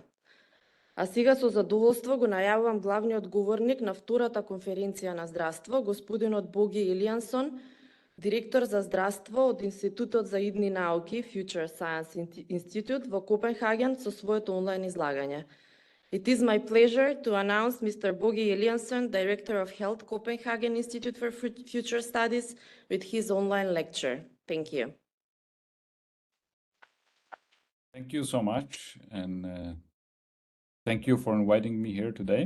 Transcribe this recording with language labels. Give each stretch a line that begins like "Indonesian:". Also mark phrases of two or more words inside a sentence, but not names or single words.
Macedonian: А сега со задоволство го најавувам главниот говорник на втората конференција на здравство, господинот Боги Илијансон, директор за здравство од Институтот за идни науки Future Science Institute во Копенхаген со своето онлайн излагање.
English: It is my pleasure to announce Mr. Bogi Eliasson, Director of Health, Copenhagen Institute for Future Studies, with his online lecture. Thank you. Thank you so much, and thank you for inviting me here today.